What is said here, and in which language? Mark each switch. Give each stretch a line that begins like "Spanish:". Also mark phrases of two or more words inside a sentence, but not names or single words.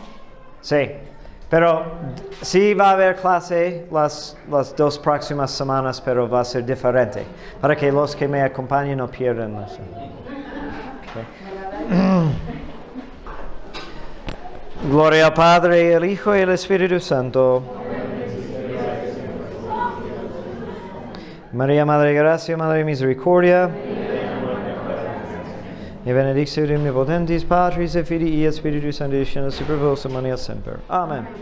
Spanish: Sí, pero sí va a haber clase las 2 próximas semanas, pero va a ser diferente, para que los que me acompañen no pierdan eso. Okay. Gloria al Padre, al Hijo y al Espíritu Santo. María, Madre de Gracia, Madre de Misericordia.
Latin: E benedictio omnipotentis Patris et Filii et Spiritus Sancti descendat super vos et mania semper. Amen.